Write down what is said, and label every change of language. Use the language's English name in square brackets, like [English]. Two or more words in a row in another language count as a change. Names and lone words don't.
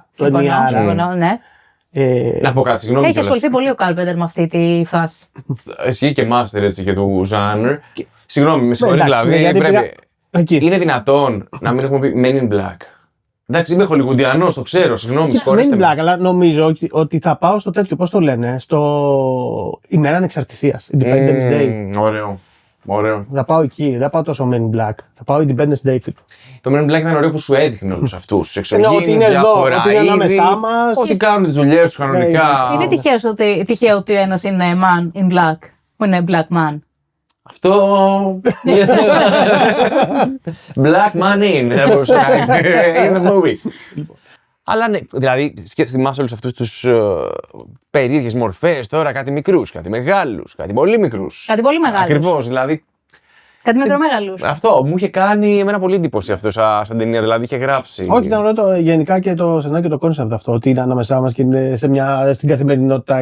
[Greek] Συμφωνώ, ναι. Να πω κάτι, συγγνώμη. Έχει ασχοληθεί πολύ ο Carpenter με αυτή τη φάση. Εσύ και master έτσι και του genre. Συγγνώμη, με συγχωρείς δηλαδή. Είναι δυνατόν να μην έχουμε πει Men in Black. Εντάξει, είμαι χολιγουντιανός, το ξέρω, συγγνώμη, συγχωρέστε με. Men in Black, αλλά νομίζω ότι θα πάω στο τέτοιο, πώς το λένε, στο ημέρα ανεξαρτησίας, Independence Day. Ωραίο. Θα πάω εκεί, δεν θα πάω τόσο Men in Black. Θα πάω Independence Day. Το Men in Black ήταν ωραίο που σου έδειχνε όλους αυτούς. Τους εξωγήινους, ότι είναι εδώ, ότι είναι ανάμεσά μας. Ότι κάνουν τις δουλειές τους κανονικά. Είναι τυχαίο ότι ο ένας είναι [English] Man in Black, [Greek] που είναι [English] Black Man. [Greek] Αυτό. [English] Black Man in. [Greek] Δεν μπορούσε να είναι. [English] In the movie. [Greek] Αλλά ναι, δηλαδή θυμάσαι όλους αυτούς τους περίεργες μορφές τώρα, κάτι μικρούς, κάτι μεγάλους, κάτι πολύ μικρούς. Κάτι πολύ μεγάλους. Ακριβώς, δηλαδή. Κάτι μικρομέγαλους. Αυτό μου είχε κάνει εμένα πολύ εντύπωση αυτό σαν ταινία, δηλαδή είχε γράψει. Όχι, ήταν ωραίο γενικά και το σενάριο και το κόνσεπτ αυτό, ότι είναι ανάμεσά μας και είναι στην καθημερινότητα.